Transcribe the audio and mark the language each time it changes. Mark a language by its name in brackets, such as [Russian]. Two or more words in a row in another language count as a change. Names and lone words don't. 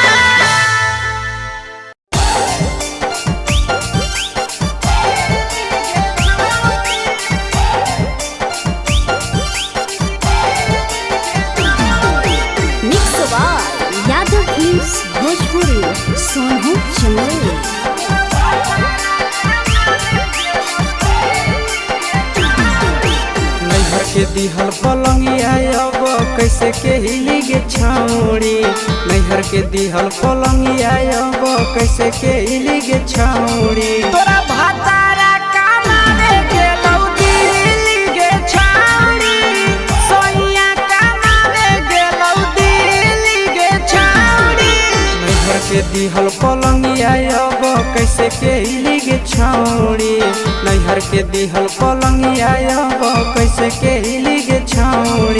[English] mix by [Maithili] यादव फिल्म्स भोजपुरी सोनू चंदेल। नैहर के दिहल पलंगिया अब कैसे के हिली गे छौड़ी, नैहर के दिहल पलंगिया अब कैसे के हिली गे छौड़ी। तोरा भातारा कमावे गेलौ दिल्ली गे छौरी, सोनिया कमावे गेलौ दिल्ली गे छौरी। नैहर के दिहल पलंगिया अब कैसे के हिली गे छौड़ी, नैहर के दिहल पलंगिया अब कैसे के हिली गे छौड़ी।